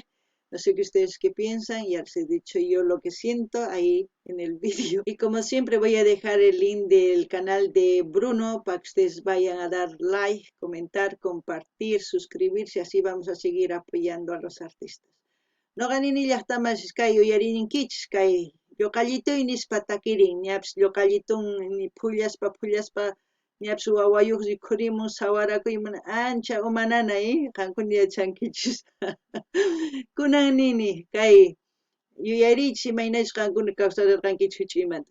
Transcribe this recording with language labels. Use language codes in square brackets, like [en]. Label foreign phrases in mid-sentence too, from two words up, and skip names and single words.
[es] No sé qué ustedes qué piensan, ya les he dicho yo lo que siento ahí en el vídeo. Y como siempre voy a dejar el link del canal de Bruno para que ustedes vayan a dar like, comentar, compartir, suscribirse, así vamos a seguir apoyando a los artistas. [qu] No ganini llaqtamas kay uyarininkichis kay lloqallituy nispa takirin, ñapish lloqallitun ni phullashpa ñapish wawayuq rikhurimun sawarakuyman ancha umanana qankuna yachankichis. Kunan nini kay yuyarichis imaynachu qankuna kawsarirqankichis huch'uymanta.